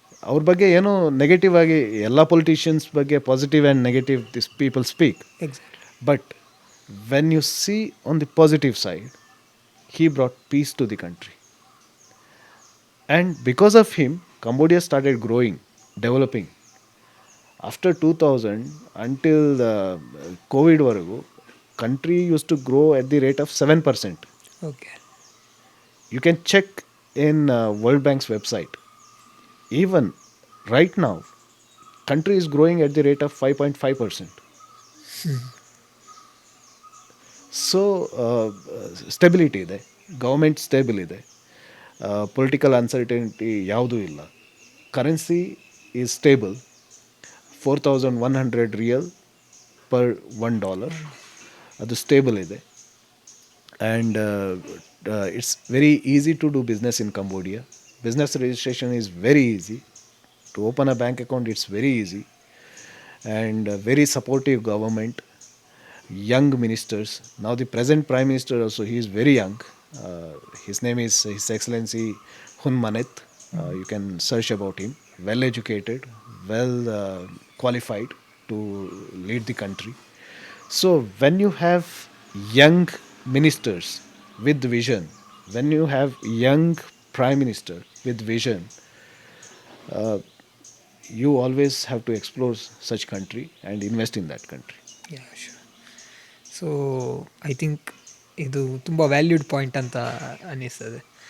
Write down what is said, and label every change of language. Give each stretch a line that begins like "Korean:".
Kannada: ಅವ್ರ ಬಗ್ಗೆ ಏನೋ ನೆಗೆಟಿವ್ ಆಗಿ ಎಲ್ಲ ಪೊಲಿಟಿಷಿಯನ್ಸ್ ಬಗ್ಗೆ positive and negative
English: This people speak. But when you see on the positive side, he brought peace to the country. And because of him, Cambodia started growing, developing. After 2000 until the COVID ವರೆಗೂ country used to grow at the rate of 7%. Okay. You can check in World Bank's website. Even right now, country is growing at the rate of 5.5%.
Kannada: So stability ಇದೆ, government stable ಇದೆ, political uncertainty ಯಾವುದೂ ಇಲ್ಲ.
English: currency is stable,
Kannada: 4100 real per $1, ಅದು stable ಇದೆ.
English: And it's very easy to do business in Cambodia. Business registration is very easy. To open a bank account, it's very easy. And very supportive government, young ministers. Now the present Prime Minister also, he is very young. His name is His Excellency Hun Manet. You can search about him. Well educated, well qualified to lead the country. So when you have young ministers with vision, when you have young prime minister with vision, you always have to explore such country and invest in that country. Yeah, sure. So I think
Kannada: ಇದು ತುಂಬ valued point ಅಂತ ಅನ್ನಿಸ್ತದೆ.